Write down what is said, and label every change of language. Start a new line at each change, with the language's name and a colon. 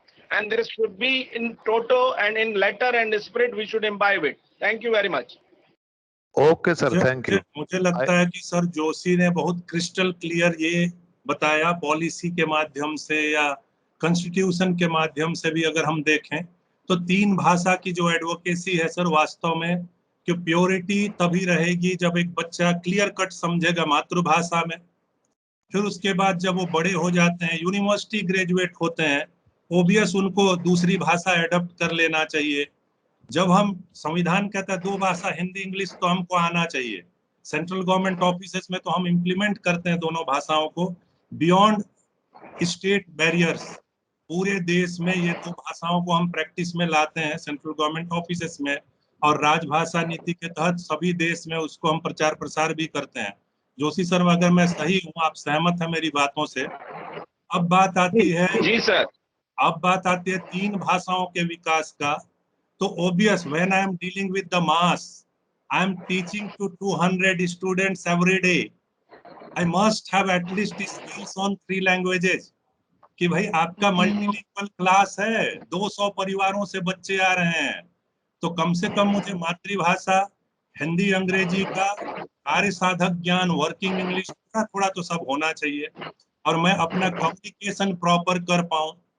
English: And this should be in toto and in letter and spirit we should imbibe it. Thank you very much. Okay sir, thank you.
Hindi: मुझे लगता है कि sir Joshi ने बहुत crystal clear ये बताया, policy के माध्यम से या कॉन्स्टिट्यूशन के माध्यम से भी अगर हम देखें तो 3 भाषा की जो एडवोकेसी है सर, वास्तव में कि प्योरिटी तभी रहेगी जब एक बच्चा क्लियर कट समझेगा मातृभाषा में। फिर उसके बाद जब वो बड़े हो जाते हैं, यूनिवर्सिटी ग्रेजुएट होते हैं, ओबियस उनको दूसरी भाषा एडप्ट कर लेना चाहिए। जब हम संविधान कहता है 2 भाषा हिंदी इंग्लिश, तो हमको आना चाहिए। सेंट्रल गवर्नमेंट ऑफिसेस में तो हम इम्प्लीमेंट करते हैं दोनों भाषाओं को बियॉन्ड स्टेट बैरियर्स। पूरे देश में ये 2 भाषाओं को हम प्रैक्टिस में लाते हैं सेंट्रल गवर्नमेंट ऑफिसेस में, और राजभाषा नीति के तहत सभी देश में उसको हम प्रचार प्रसार भी करते हैं। जोशी सर, अगर मैं सही हूँ, आप सहमत हैं मेरी बातों से? अब बात आती है जी सर, अब बात आती है 3 भाषाओं के विकास का।
English: तो obvious, when I am dealing with the mass, I am teaching to 200 students every day. I must have at least skills on 3 languages.
Hindi: कि भाई आपका मल्टीलिंगुअल क्लास है, 200 परिवारों से बच्चे आ रहे हैं, तो कम से कम मुझे मातृभाषा हिंदी अंग्रेजी का कार्य साधक ज्ञान, वर्किंग इंग्लिश थोड़ा तो सब होना चाहिए, और मैं अपना कम्युनिकेशन प्रॉपर कर पाऊं।